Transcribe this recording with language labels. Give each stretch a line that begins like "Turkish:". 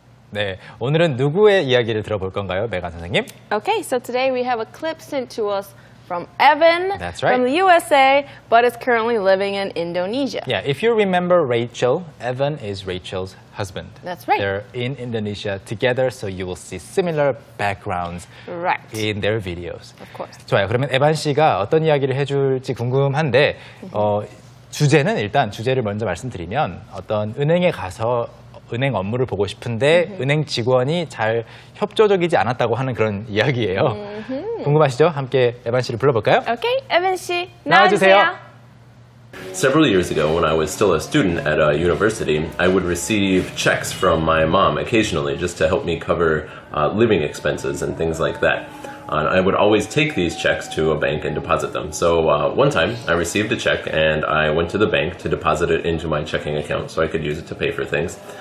Korean: 네, 오늘은 누구의 이야기를 들어볼 건가요, 메간 선생님?
English: Okay, so today we have a clip sent to us from Evan That's right. from the USA, but is currently living in Indonesia. Yeah, if you remember Rachel, Evan is Rachel's husband. That's right. They're in Indonesia together, so you will see similar backgrounds Right. in their videos. Of course.
Korean: 좋아요. 그러면 에반 씨가 어떤 이야기를 해줄지 궁금한데 주제는 일단 주제를 먼저 말씀드리면 어떤 은행에 가서 은행 업무를 보고 싶은데 은행 직원이 잘 협조적이지 않았다고 하는 그런 이야기예요. 궁금하시죠? 함께 에반 씨를 불러볼까요?
English: Okay, Evan 씨,
Korean: 나와주세요. 나와주세요.
English: Several years ago, when I was still a student at a university, I would receive checks from my mom occasionally just to help me cover living expenses and things like that. I would always take these checks to a bank and deposit them. So one time, I received a check and I went to the bank to deposit it into my checking account so I could use it to pay for things.